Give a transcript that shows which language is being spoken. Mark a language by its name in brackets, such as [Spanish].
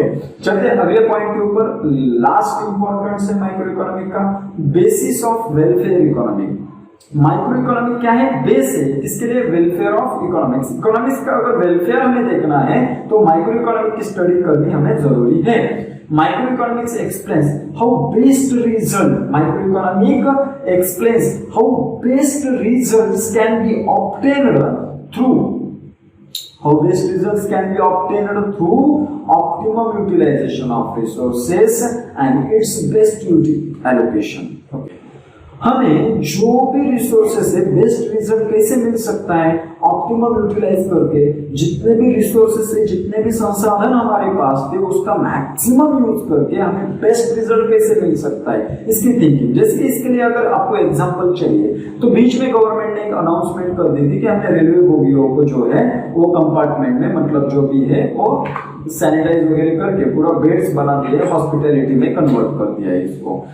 [Hindi] Okay, चलते हैं अगले पॉइंट के ऊपर। लास्ट इंपॉर्टेंस है माइक्रो इकोनॉमिक का, basis of welfare economic. Micro economic क्या है, बेस है किसके लिए, वेलफेयर ऑफ इकोनॉमिक्स। इकोनॉमिक्स का अगर वेलफेयर हमें देखना है तो माइक्रो इकोनॉमिक की स्टडी करनी हमें जरूरी है। [English] Microeconomics explains how best result. Microeconomic explains how best results can be obtained through. How best results can be obtained through optimum utilization of resources and its best allocation. Okay. [Hindi] हमें जो भी resources है best result कैसे मिल सकता है, optimum utilise करके जितने भी रिसोर्सेस है, जितने भी संसाधन हमारे पास थे उसका मैक्सिमम यूज करके हमें बेस्ट रिजल्ट कैसे मिल सकता है, इसकी थिंकिंग। जैसे इसके लिए अगर आपको एग्जांपल चाहिए तो बीच में गवर्नमेंट ने एक अनाउंसमेंट कर दी थी कि हमने रेलवे बोगियों को जो है वो कंपार्टमेंट में मतलब जो भी है वो सैनिटाइज वगैरह करके पूरा बेड्स बना दिए, हॉस्पिटैलिटी में कन्वर्ट कर दिया है इसको।